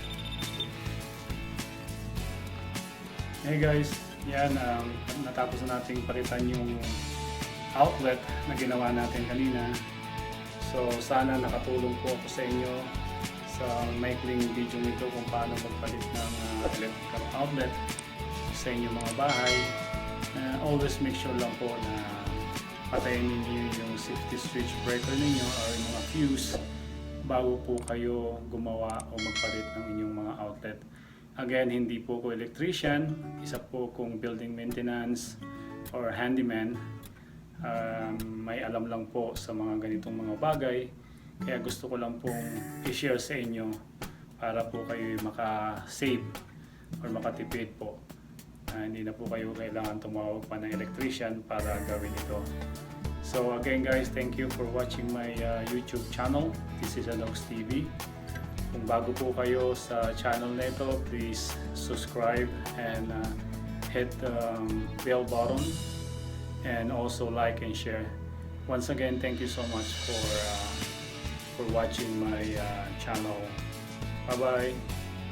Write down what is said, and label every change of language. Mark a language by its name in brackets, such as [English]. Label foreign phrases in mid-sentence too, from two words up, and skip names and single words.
[English] Hey guys, [Filipino] yan, natapos na nating palitan yung outlet na ginawa natin kanina. So, sana nakatulong po ako sa inyo sa maikling video nito kung paano magpalit ng electrical outlet sa inyong mga bahay. [English] Always make sure [Filipino] lang po na patayin ninyo yung [English] safety switch breaker [Filipino] ninyo or yung mga fuse bago po kayo gumawa o magpalit ng inyong mga outlet. Again, hindi po ko electrician, isa po kong [English] building maintenance [Filipino] or handyman. May alam lang po sa mga ganitong mga bagay, kaya gusto ko lang pong i-share sa inyo para po kayo maka-save or makatipid po. Hindi na po kayo kailangan tumawag pa ng electrician para gawin ito. [English] So again guys, thank you for watching my YouTube channel. This is Anox TV. [Filipino] Kung bago po kayo sa channel na ito, [English] please subscribe and hit the bell button and also like and share. Once again, thank you so much for watching my channel. Bye bye.